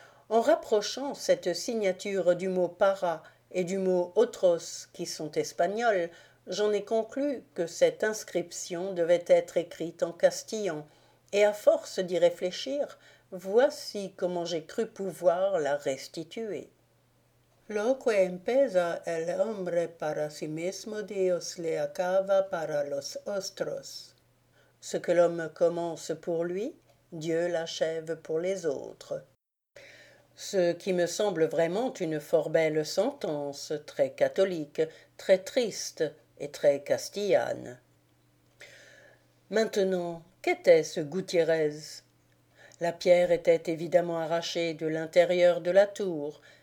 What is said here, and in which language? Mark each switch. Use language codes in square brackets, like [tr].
[fr] En rapprochant cette signature du mot « para » et du mot « otros » qui sont espagnols, j'en ai conclu que cette inscription devait être écrite en castillan, et à force d'y réfléchir, voici comment j'ai cru pouvoir la restituer. [es] Loque empeza el hombre para sí mismo, Dios le acaba para los otros. [fr] Ce que l'homme commence pour lui, Dieu l'achève pour les autres. Ce qui me semble vraiment une fort belle sentence, très catholique, très triste et très castillane. Maintenant, qu'était ce Gutiérrez? La pierre était évidemment arrachée de l'intérieur de la tour.